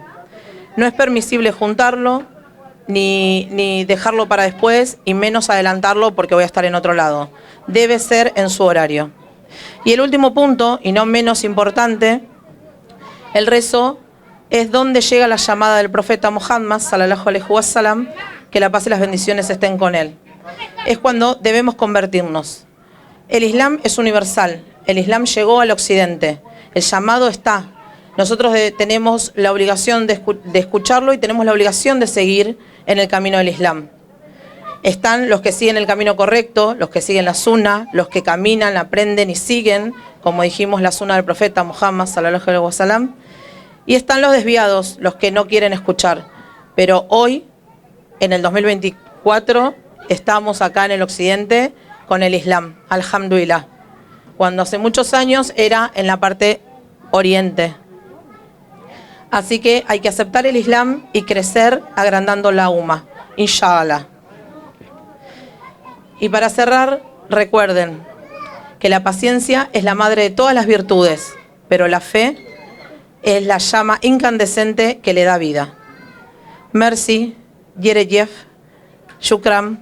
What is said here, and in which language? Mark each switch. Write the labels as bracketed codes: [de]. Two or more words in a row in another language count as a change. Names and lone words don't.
[es] No es permisible juntarlo, ni dejarlo para después y menos adelantarlo porque voy a estar en otro lado. Debe ser en su horario. Y el último punto, y no menos importante, el rezo es donde llega la llamada del profeta Muhammad, [ar] صلى الله عليه وسلم, [es] que la paz y las bendiciones estén con él. Es cuando debemos convertirnos. El Islam es universal. El Islam llegó al occidente. El llamado está. Nosotros tenemos la obligación de escucharlo y tenemos la obligación de seguir en el camino del Islam. Están los que siguen el camino correcto, los que siguen la sunna, los que caminan, aprenden y siguen, como dijimos, la sunna del profeta Muhammad, [ar] صلى الله عليه وسلم. [es] Y están los desviados, los que no quieren escuchar. Pero hoy, en el 2024, estamos acá en el occidente con el Islam, alhamdulillah. Cuando hace muchos años era en la parte oriente. Así que hay que aceptar el Islam y crecer agrandando la umma, inshallah. Y para cerrar, recuerden que la paciencia es la madre de todas las virtudes, pero la fe es la llama incandescente que le da vida. Merci, Yerejef, Shukram, gracias.